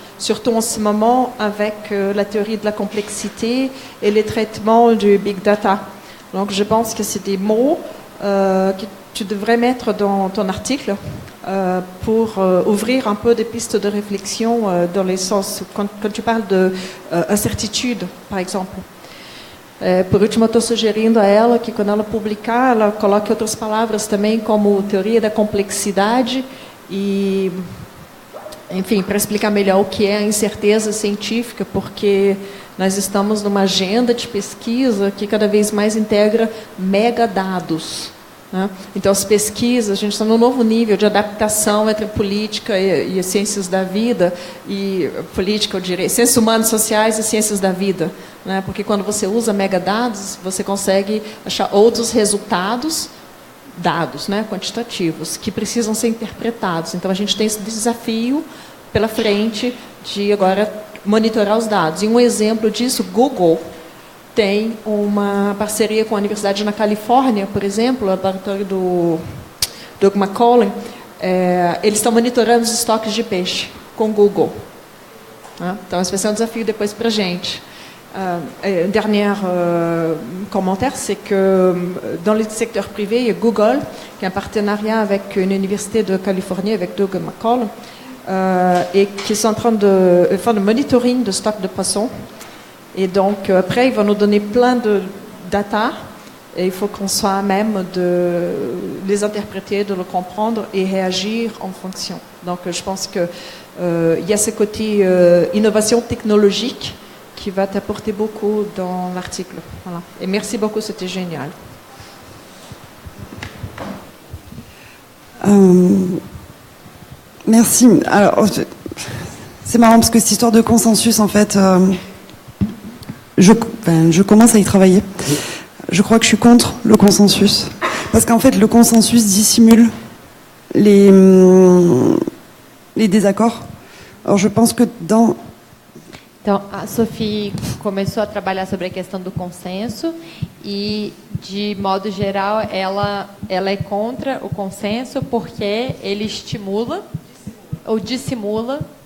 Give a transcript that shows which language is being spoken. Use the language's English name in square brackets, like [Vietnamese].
[French] Surtout en ce moment avec la théorie de la complexité et les traitements du big data. Donc je pense que c'est des mots que tu devrais mettre dans ton article pour ouvrir un peu des pistes de réflexion dans les sens, quand tu parles d'incertitude, par exemple. [Portuguese] Por último, eu estou sugerindo a ela que quando ela publicar, ela coloque outras palavras também, como teoria da complexidade e... Enfim, para explicar melhor o que é a incerteza científica, porque nós estamos numa agenda de pesquisa que cada vez mais integra megadados, né? Então, as pesquisas, a gente está num novo nível de adaptação entre política e as ciências da vida, e política, eu diria, ciências humanas, sociais e ciências da vida, né? Porque quando você usa megadados, você consegue achar outros resultados, dados, né, quantitativos, que precisam ser interpretados. Então, a gente tem esse desafio pela frente de agora monitorar os dados. E um exemplo disso, Google tem uma parceria com a Universidade na Califórnia, por exemplo, o laboratório do Doug McCollum, eles estão monitorando os estoques de peixe com Google. Né? Então, esse vai ser um desafio depois para a gente. [French] Un dernier commentaire, c'est que dans le secteur privé, il y a Google qui a un partenariat avec une université de Californie, avec Doug McCollum, et qui sont en train de faire le monitoring de stocks de poissons. Et donc, après, ils vont nous donner plein de data, et il faut qu'on soit à même de les interpréter, de le comprendre et réagir en fonction. Donc, je pense qu'il y a ce côté innovation technologique qui va t'apporter beaucoup dans l'article. Voilà. Et merci beaucoup, c'était génial. Merci. Alors, c'est marrant parce que cette histoire de consensus, en fait, je commence à y travailler. Je crois que je suis contre le consensus. Parce qu'en fait, le consensus dissimule les désaccords. Alors, je pense que dans... [Portuguese] Então, a Sophie começou a trabalhar sobre a questão do consenso e de modo geral, ela é contra o consenso porque ele estimula ou dissimula.